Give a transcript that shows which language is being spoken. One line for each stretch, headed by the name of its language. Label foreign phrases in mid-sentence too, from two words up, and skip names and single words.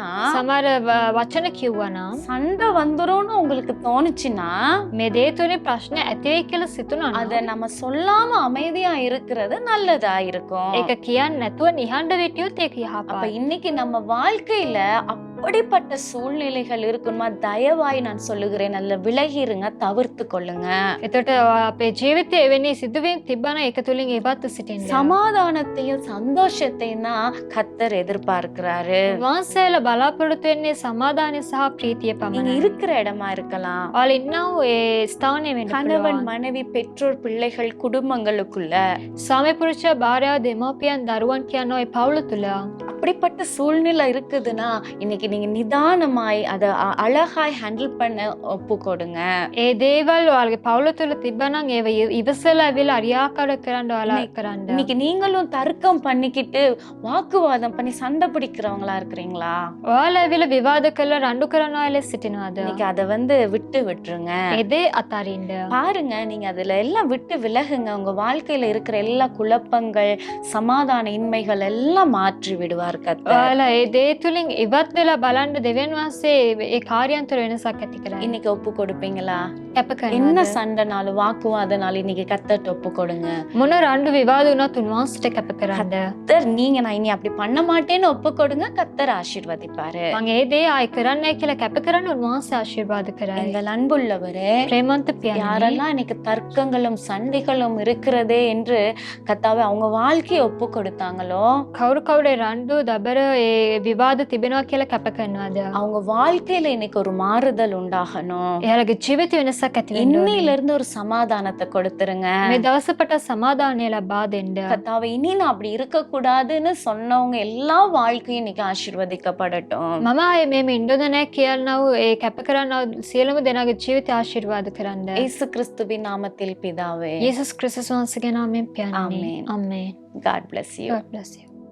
Sinhala: සමහර වචන කියවුවා නම්,
Tamil: சண்டை வந்துரும்னு உங்களுக்கு தோணுச்சுன்னா
Sinhala: මේ දේ තුලින් ප්‍රශ්න ඇති වෙයි කියලා සිතුණා නම්
Tamil: அத நம்ம சொல்லாம அமைதியா இருக்கிறது நல்லதா இருக்கும்.
Sinhala: ඒක කියන්නේ නැතුව නිහඬ වෙටියොත් ඒක
Tamil: அப்ப
Sinhala: යහපත්.
Tamil: இன்னைக்கு நம்ம வாழ்க்கையில அப்படிப்பட்ட சூழ்நிலைகள் இருக்குமா, தயவாய் நான் சொல்லுகிறேன், நல்ல விலகிருங்க, தவிர்த்து கொள்ளுங்க.
Sinhala: එතකොට අපේ ජීවිතයේ එවැනි සිදුවීම් තිබ්බනම් ඒක තුලින් ඉවත්ව සිටින්න.
Tamil: சமாதானத்தையும் சந்தோஷத்தையும் தான் கர்த்தர் எதிர்பார்க்கிறாரு.
Sinhala: වහන්සේලා බලාපොරොත්තු වෙන්නේ සමාදානය සහ ප්‍රීතිය
Tamil: நீங்க
Sinhala: පමණයි.
Tamil: இருக்கிற இடமா இருக்கலாம்,
Sinhala: ඔයාලා ඉන්නව ඒ ස්ථානයේ වෙන්න
Tamil: கணவன்
Sinhala: පුළුවන්.
Tamil: மனைவி பெற்றோர் பிள்ளைகள் குடும்பங்களுக்குள்ள
Sinhala: ස්වාමි පුරුෂ භාර්යාව දෙමව්පියන් දරුවන් කියන ওই පවුල තුල
Tamil: அப்படிப்பட்ட சூழ்நிலை இருக்குதுன்னா இன்னைக்கு நீங்க நிதானமாய் அதை அழகாய் ஹேண்டில் பண்ண ஒப்பு கொடுங்க.
Sinhala: ඒ දේවල් ඔයාලගේ පවුල තුළ තිබ්බනම් ඒව ඉවසලා ඇවිල්ලා අරියාකාර කරන්න ඔයාලා කරන්න.
Tamil: இன்னைக்கு நீங்களும் தர்க்கம் பண்ணிக்கிட்டு வாக்குவாதம் பண்ணி சண்டை பிடிக்கிறவங்களா இருக்கிறீங்களா?
Sinhala: ඔයාලා ඇවිල්ලා විවාද කරලා රණ්ඩු කරන අය සිටිනවද?
Tamil: இன்னைக்கு அதை விட்டு விட்டுருங்க.
Sinhala: ඒ දේ අතාරින්න.
Tamil: பாருங்க, நீங்க அதுல எல்லாம் விட்டு விலகுங்க. உங்க வாழ்க்கையில இருக்கிற எல்லா குழப்பங்கள், சமாதான இன்மைகள் எல்லாம் மாற்றி விடுவார் கர்த்தர்.
Sinhala: ඔයාලා ඒ දේ තුලින් ඉවත් වෙලා බලන්න දෙවියන් වහන්සේ ඒ කාර්යයන් තුළ වෙනසක් ඇති කරන්නේ.
Tamil: இன்னைக்கு ஒப்பு கொடுப்பீங்களா?
Sinhala: කැප
Tamil: என்ன
Sinhala: කරනවද?
Tamil: சண்டைனாலும் வாக்குவாதனாலும் இன்னைக்கு கர்த்தர்ட்ட ஒப்பு கொடுங்க.
Sinhala: මොන රණ්ඩු විවාද වුණත් උන්වහන්සේට කැප කරන්න.
Tamil: கர்த்தர் நீங்க நான் இனி அப்படி பண்ண மாட்டேன்னு ஒப்பு கொடுங்க, கர்த்தர் ஆசீர்வதிப்பாரு.
Sinhala: මම ඒ දේ ආයි කරන්නයි කියලා කැප කරන්න උන්වහන්සේ ආශිර්වාද කරයි.
Tamil: எங்கள் அன்புள்ளவரே,
Sinhala: ප්‍රේමන්ත පියාණනි,
Tamil: யாரெல்லாம் இன்னைக்கு தர்க்கங்களும் சண்டைகளும் இருக்கிறதே என்று கர்த்தாவே அவங்க வாழ்க்கையை ஒப்பு கொடுத்தாங்களோ,
Sinhala: කවුරු කවුරු රණ්ඩු දබර ඒ විවාද තිබෙනවා කියලා කැප කරනවද?
Tamil: அவங்க வாழ்க்கையில இன்னைக்கு ஒரு மாறுதல் உண்டாகணும்.
Sinhala: එයාලගේ ජීවිත වෙනසක් ඇති වෙන්න ඕනේ.
Tamil: இன்னையில இருந்து ஒரு சமாதானத்தை கொடுத்துருங்க.
Sinhala: මේ දවසපට සමාදානය ලබා දෙන්න.
Tamil: கர்த்தாவே, இனி நான் அப்படி இருக்க கூடாதுன்னு சொன்னவங்க எல்லா வாழ்க்கையும் இன்னைக்கு ஆசீர்வதிக்கப்படட்டும்.
Sinhala: මම ආයේ මේ ඉන්නද නැහැ කියනව ඒ කැප කරනව සියලුම දෙනාගේ ජීවිත ආශිර්වාද කරන්න.
Tamil: இயேசு கிறிஸ்துவின் நாமத்தில் பிதாவே.
Sinhala: යේසුස් ක්‍රිස්තුස් වහන්සේගේ නාමයෙන් පියාණනි. ආමේන්. ආමේන්.
English: God bless you. God bless you.